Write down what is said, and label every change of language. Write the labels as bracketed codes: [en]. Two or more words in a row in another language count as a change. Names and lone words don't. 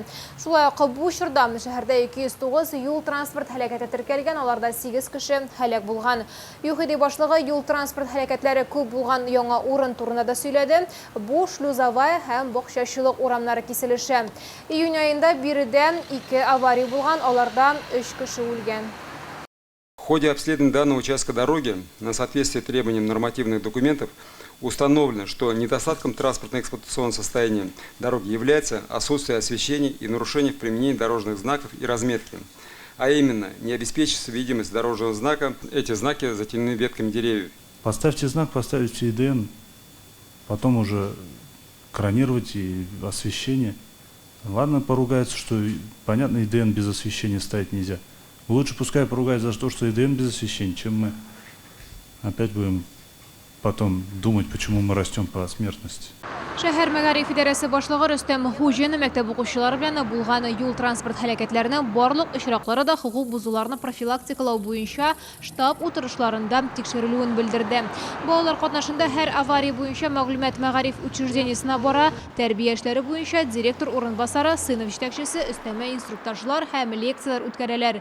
[tt] Шулай ук бу чорда шәһәрдә 209 юл транспорт һәлакәте теркәлгән, аларда 8 кеше һәлак булган. ЮХИДИ башлыгы юл транспорт һәлакәтләре күп булган яңа урын турында да сөйләде. Бу Шлюзовая һәм Бакчачылык урамнары киселеше. Июнь аенда биредә 2 авария булган, аларда 3 кеше үлгән. [ru] В ходе обследования данного участка дороги на соответствие требованиям нормативных документов установлено, что недостатком транспортно-эксплуатационного состояния дороги является отсутствие освещения и нарушение в применении дорожных знаков и разметки. А именно, не обеспечивается видимость дорожного знака, эти знаки затенены ветками деревьев. Поставьте знак, поставите ИДН, потом уже кронировать и освещение. Ладно, поругаются, что, понятно, ИДН без освещения ставить нельзя. Лучше пускай поругают за то, что ИДН без освещения, чем мы опять будем потом думать, почему мы растем по смертности. [tt] Шәһәр мәгариф идарәсе башлыгы Рөстәм Хуҗин мәктәп укучылары белән булган юл транспорт һәлакәтләренең барлык очраклары да хукук бузуларны профилактикалау буенча штаб утырышларында тикшерелүен белдерде. Балалар катнашында һәр авария буенча мәгълүмат мәгариф учреждениесенә бара, тәрбия эшләре буенча директор урынбасары, сыйныф җитәкчесе, өстәмә инструктажлар һәм лекциялар үткәрәләр.